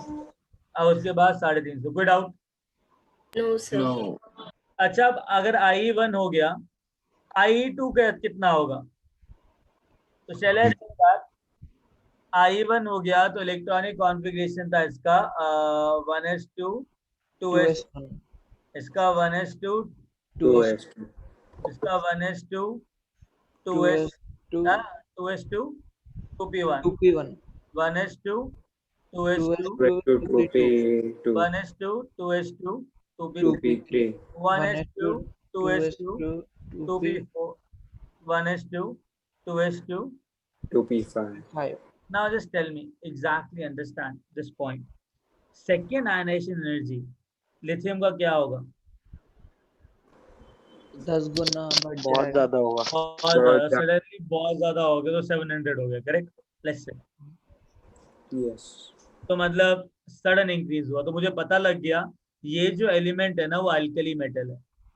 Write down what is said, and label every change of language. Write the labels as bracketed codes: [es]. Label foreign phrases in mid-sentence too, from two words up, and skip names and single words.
[hi] और उसके बाद 350। कोई डाउट? [en] No, sir. नो, [hi] अच्छा, अब अगर IE1 हो गया, IE2 का कितना होगा? तो चले IE1 हो गया तो [en] electronic configuration [hi] था इसका 1s2 2s, 2s1 इसका 1s2, 2s2. इसका 1s2 2s, 2s2 2p1, 2p1 1s2 2s2 2s2 2p2. 1s2 2s2 2p3, 2p3. 1s2 2s2 2p4, 1s2 2s2 2p5. 5 [en] Now just tell me, exactly understand this point. Second ionization energy [hi] लिथियम का क्या होगा? 10 गुना बढ़ बहुत जाएगा। ज्यादा होगा। सडनली बहुत ज्यादा हो गया तो 700 हो गया, करेक्ट? [en] let's say Yes. [hi] तो मतलब [en] sudden increase [hi] हुआ, तो मुझे पता लग गया ये जो एलिमेंट है ना वो [en] alkali metal [hi] है।